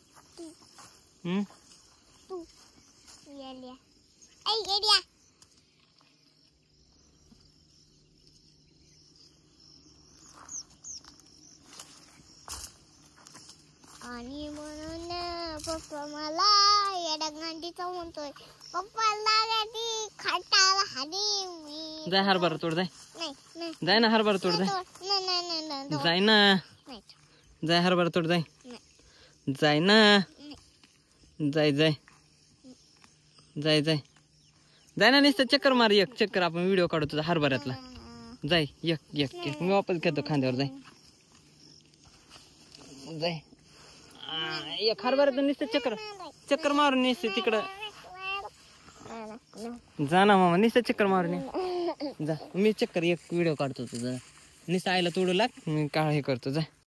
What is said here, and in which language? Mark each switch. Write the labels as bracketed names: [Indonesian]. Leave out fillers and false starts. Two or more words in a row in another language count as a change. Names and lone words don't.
[Marathi] तू येड्या ऐ येड्या आणि म्हणून पप्पा मला येड्या गांडीचा म्हणतोय पप्पा लागायची खाटाला हानी मी जाय हरभरा तोड जाय नाही जाय ना हरभरा तोड जाय जाय ना जाय हरभरा तोड जाय जाय ना जाय जाय जाय जाय जाय ना नुसतं चक्कर मार एक चक्कर आपण व्हिडिओ काढू तुझा हरभऱ्यातला जाय एक एक एक मी वापस घेतो खांद्यावर जाय जाय एक हरभऱ्यातून नुसतं चक्कर चक्कर मारून नुसतं तिकडं जा ना मामा नुसतं चक्कर मारून जा मी चक्कर एक व्हिडिओ काढतो तुझा नुसतं आईला तोडू लाग मी काय हे करतो जा